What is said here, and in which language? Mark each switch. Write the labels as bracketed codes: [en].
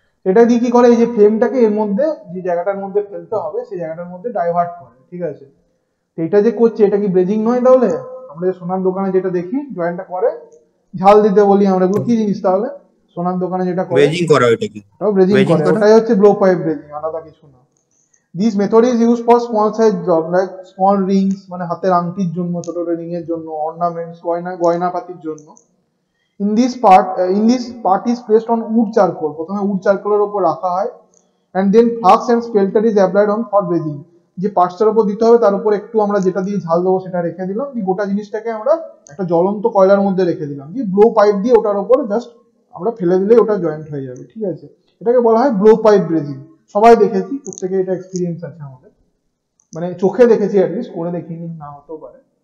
[bn] এটা দিয়ে কি করে, এই যে ফ্লেমটাকে এর মধ্যে যে জায়গাটার মধ্যে ফেলতে হবে সেই জায়গাটার মধ্যে ডাইভার্ট করে, ঠিক আছে। তো এটা যে করছে, এটা কি ব্রেজিং নয় তাহলে? আমরা যে সোনার দোকানে যেটা দেখি জয়েন্টটা করে, ঝাল দিতে বলি আমরা, এগুলো কি জিনিস তাহলে? সোনার দোকানে যেটা করে ব্রেজিং করা, ওইটা কি ব্রেজিং করে, ওটাই হচ্ছে ব্লো পাইপ ব্রেজিং, আলাদা কিছু না। [en] This method is used for small size job like small rings, [bn] মানে হাতের আংটির জন্য, ছোট ছোট রিং এর জন্য, [en] ornaments, [bn] গয়নাপাতির জন্য। [en] In this part is placed on wood charcoal, [bn] প্রথমে [en] wood charcoal [bn] এর উপর রাখা হয়, [en] and then flux and spelter is applied on for brazing, [bn] যে পার্টসটার উপর দিতে হবে তার উপর একটু আমরা যেটা দিয়ে ঝাল দেবো সেটা রেখে দিলাম, দিয়ে গোটা জিনিসটাকে আমরা একটা জ্বলন্ত কয়লার মধ্যে রেখে দিলাম, দিয়ে ব্লো পাইপ দিয়ে ওটার উপর জাস্ট আমরা ফেলে দিলেই ওটা জয়েন্ট হয়ে যাবে। ঠিক আছে, এটাকে বলা হয় ব্লো পাইপ ব্রেজিং। সবাই দেখেছি, প্রত্যেকে এটা এক্সপিরিয়েন্স আছে আমাদের, মানে চোখে দেখেছি, অ্যাটলিস্ট করে দেখিনি, না হতেও পারে।